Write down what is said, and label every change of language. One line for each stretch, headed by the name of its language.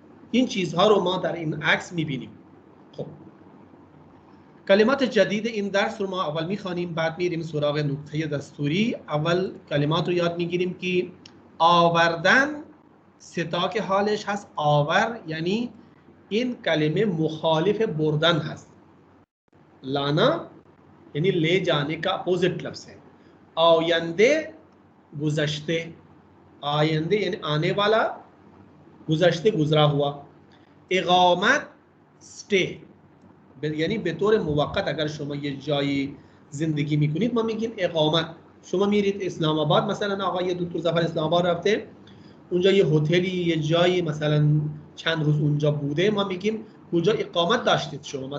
Persian: این چیزها رو ما در این عکس می‌بینیم. خب کلمات جدید این درس رو ما اول می‌خوانیم، بعد میریم سراغ نکته دستوری. اول کلمات رو یاد می‌گیریم که آوردن ستا که حالش هست آور، یعنی این کلمه مخالف بردن هست. لانا یعنی
Hindi: ले जाने का अपोजिट लफ्ज़ है. आयंदे गुज़श्ते, आयंदे यानी आने वाला, गुज़श्ते गुजरा हुआ.
Persian: इक़ामत स्टे یعنی به طور موقت اگر شما یه جایی زندگی میکنید ما میگیم اقامت. شما میرید اسلام آباد، مثلا آقای دکتر ظفر اسلام آباد رفته اونجا یه هتلی یه جایی مثلا چند روز اونجا بوده، ما میگیم کجا اقامت داشتید شما.